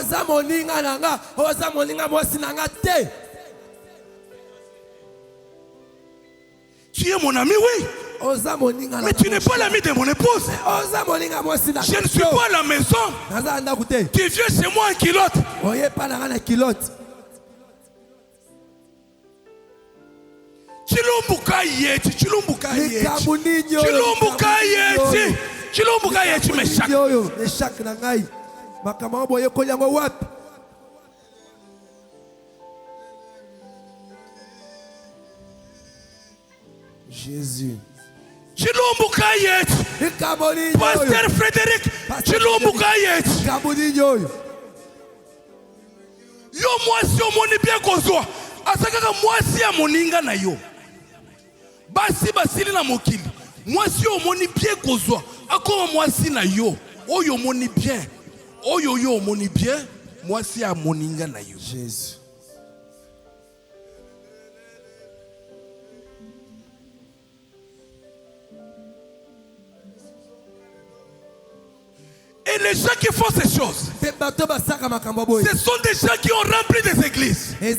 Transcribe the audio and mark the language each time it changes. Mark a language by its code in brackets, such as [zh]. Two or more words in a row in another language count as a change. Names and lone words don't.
[fr] Tu es mon ami, oui. Mais tu n'es pas l'ami de mon épouse. Je ne suis pas à la maison. Tu viens chez moi en culotte. [ln] Chilumbuka yeti, chilumbuka yeti. Chilumbuka yeti. Chilumbuka yeti meshak. Meshak na ngai. Makama boye kolyango wapi? Jésus. Chilumbuka yeti. Pasteur Frédéric. Chilumbuka yeti. Yo mwasi omoni bien kozwa. Asakaka mwasi ya moninga na yo. Basi basili na mokili. Mwasi omoni bien kozwa. Akoma mwasi na yo. Oyo omoni bien. Oyo yo omoni bien. Mwasi ya moninga na yo. Jésus. [fr] Et les gens qui font ces choses, ce sont des gens qui ont rempli des églises.